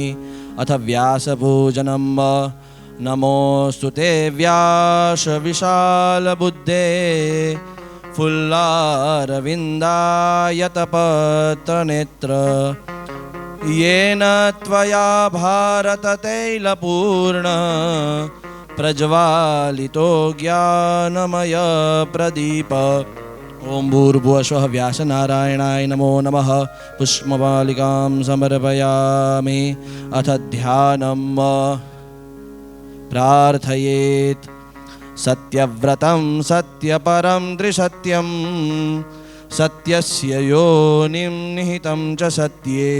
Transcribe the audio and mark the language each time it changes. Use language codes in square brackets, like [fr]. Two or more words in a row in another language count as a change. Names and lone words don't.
[sa] अथ व्यासपूजनं नमोऽस्तु ते व्यास विशालबुद्धे फुल्लारविन्दायतपत्रनेत्र येन त्वया भारततैलपूर्ण प्रज्वालितो ज्ञानमय प्रदीप ओम भूर्भुवस्वः व्यासनारायणाय नमो नमः. पुष्पमालिकां समर्पयामि. अथ ध्यानम प्रार्थयेत. सत्यव्रतम सत्यपरम त्रिसत्यम. सत्यस्य योनिम निहितम च सत्ये.